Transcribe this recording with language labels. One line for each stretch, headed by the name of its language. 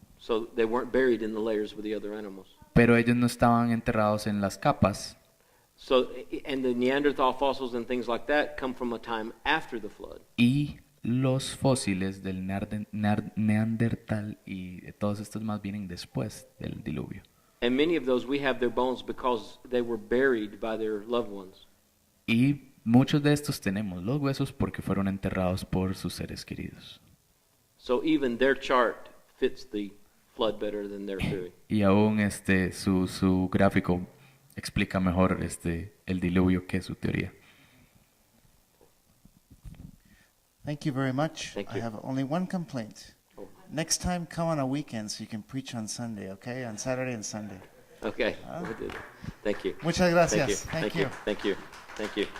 English: So they weren't buried in the layers with the other animals.
Spanish: Pero ellos no estaban enterrados en las capas.
English: So, and the Neanderthal fossils and things like that come from a time after the flood.
Spanish: Y los fósiles del Neandertal y de todos estos más vienen después del diluvio.
English: And many of those, we have their bones because they were buried by their loved ones.
Spanish: Y muchos de estos tenemos los huesos porque fueron enterrados por sus seres queridos.
English: So even their chart fits the flood better than their theory.
Spanish: Y aún su gráfico explica mejor el diluvio que su teoría.
English: Thank you very much. Thank I you. have only one complaint. Oh. Next time, come on a weekend so you can preach on Sunday, okay? On Saturday and Sunday. Okay. Thank you.
Spanish: Muchas gracias.
English: Thank you. Thank you. Thank you. Thank you.